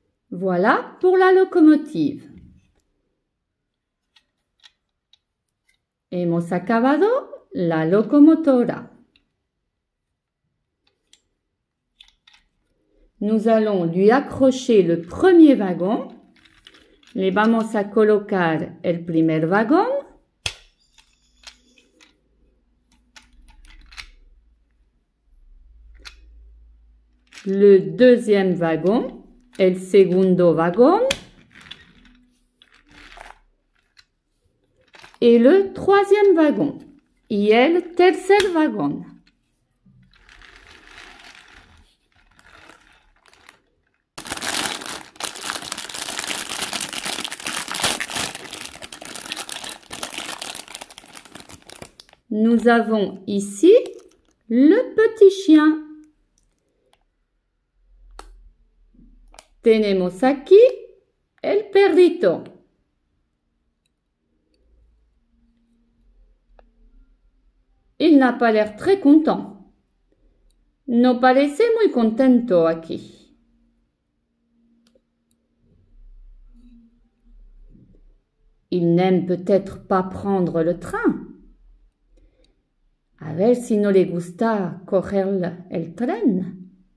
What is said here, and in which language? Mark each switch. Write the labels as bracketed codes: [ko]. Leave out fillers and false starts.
[fr] Voilà pour la locomotive. [es] Hemos acabado la locomotora. [fr] Nous allons lui accrocher le premier wagon. [es] Le vamos a colocar el primer vagón. [fr] Le deuxième wagon. [es] El segundo vagón [fr] et le troisième wagon [es] y el tercer vagón. [fr] Nous avons ici le petit chien. [es] Tenemos aquí el perrito. [fr] Il n'a pas l'air très content. [es] No parece muy contento aquí. [fr] Il n'aime peut-être pas prendre le train. [es] A ver si no le gusta coger el tren.